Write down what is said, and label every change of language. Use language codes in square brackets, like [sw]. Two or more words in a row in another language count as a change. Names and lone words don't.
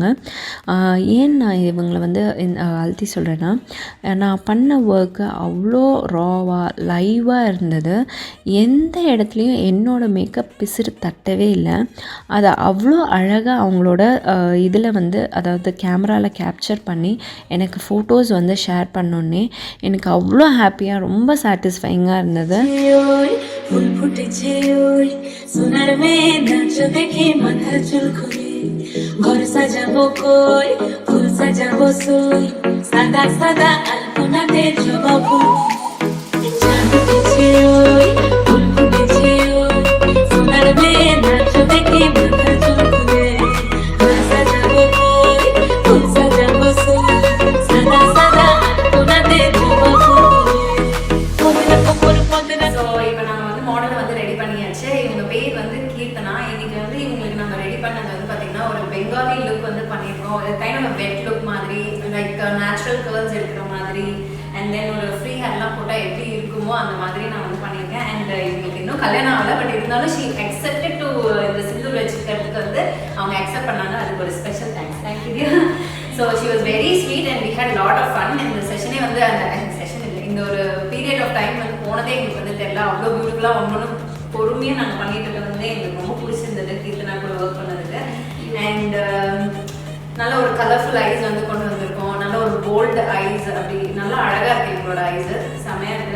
[ta] ஏன் நான் இவங்களை வந்து அழுத்தி சொல்கிறேன்னா, நான் பண்ண ஒர்க்கு அவ்வளோ ராவாக லைவாக இருந்தது. எந்த இடத்துலையும் என்னோடய மேக்கப் பிசிறு தட்டவே இல்லை. அதை அவ்வளோ அழகாக அவங்களோட இதில் வந்து அதாவது கேமராவில் கேப்சர் பண்ணி எனக்கு ஃபோட்டோஸ் வந்து ஷேர் பண்ணோன்னே எனக்கு அவ்வளோ ஹாப்பியாக ரொம்ப சாட்டிஸ்ஃபைங்காக இருந்தது. [bn] ফুল ফুটেছে ওই সোনার মেয়ে নাচ দেখে মাথার চুল খুলে ঘর সাজাবো কই ফুল সাজাবো সই সাদা সাদা আলপনাতে জবা ফুল চাঁদ উঠেছে ওই ফুল ফুটেছে ওই সোনার মেয়ে নাচ দেখে মাথার চুল খুলে ঘর সাজাবো কই ফুল সাজাবো সই সাদা সাদা আলপনাতে জবা ফুল [ta] ஸோ இப்போ நான் வந்து மாடலை வந்து ரெடி பண்ணியாச்சு. இவங்க வந்து பண்ணியிருக்கோம். [en] kind of wet look [ta] மாதிரி, [en] like natural curls [ta] இருக்கிற மாதிரி, [en] and then [ta] ஒரு ஃப்ரீ ஹேர்லாம் போட்டால் எப்படி இருக்குமோ அந்த மாதிரி நான் வந்து பண்ணியிருக்கேன். அண்ட் இவங்களுக்கு இன்னும் கல்யாணம் ஆகலை, பட் இருந்தாலும் [en] she accepted to [ta] இந்த சிந்தூர் வச்சுக்கிறதுக்கு வந்து அவங்க அக்செப்ட் பண்ணாங்க. அதுக்கு ஒரு [en] special thank you. So she was very sweet and we had lot of fun. [ta] இந்த செஷனே வந்து அந்த செஷன் இல்லை, இந்த ஒரு [en] period of time [ta] வந்து போனதே எங்களுக்கு வந்து தெரியல. அவ்வளோ பியூட்டிஃபுல்லாக ஒன்று பொறுமையாக நாங்கள் பண்ணிட்டு இருக்கிறது வந்து எங்களுக்கு ரொம்ப பிடிச்சிருந்தது கீர்த்தனா கூட ஒர்க் பண்ணதுக்கு. அண்ட் நல்ல ஒரு [en] colorful eyes [ta] வந்து கொண்டு வந்திருக்கோம். நல்ல ஒரு [en] bold eyes, [ta] அப்படி நல்லா அழகாக இருக்குது எங்களோட ஐஸு, செம்மையாக இருக்குது.